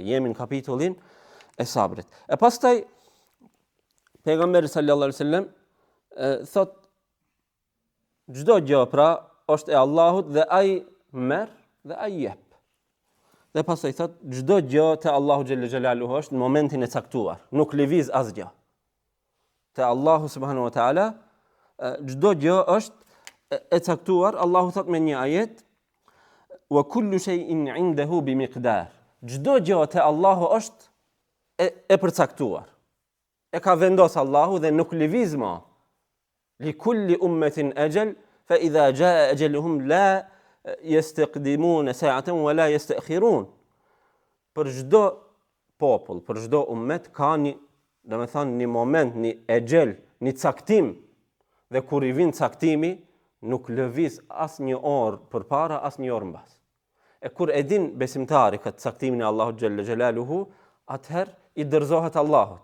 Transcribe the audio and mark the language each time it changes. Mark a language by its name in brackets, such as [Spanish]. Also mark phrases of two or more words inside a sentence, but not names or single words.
[Albanian] Jemi në kapitullin e sabrit. E pastaj pejgamberi [Arabic] صلى الله عليه وسلم [Albanian] thot çdo gjë pra është e Allahut dhe ai merr dhe ai jep. Dhe pastaj thot çdo gjë te Allahu [Arabic] جل جلاله [Albanian] është në momentin e caktuar, nuk lëviz asgjë. Te Allahu [Arabic] سبحانه وتعالى [Albanian] çdo gjë është e caktuar. Allahu thot me një ajet: [Arabic] "وكل شيء عنده بمقدار." [Albanian] Çdo gjë te Allahu është e përcaktuar. E ka vendos Allahu dhe nuk lëviz më. [Arabic] لكل أمة أجل فإذا جاء أجلهم لا يستقدمون ساعة ولا يستأخرون. [Albanian] Për çdo popull, për çdo ummet ka një moment, një ajal, një caktim, dhe kur i vin caktimi, nuk lëviz as një orë përpara, as një orë mbas. E kur e din besimtari këtë caktimin e Allahut [Arabic] جل جلاله, [Albanian] atëherë i dërzohet Allahut.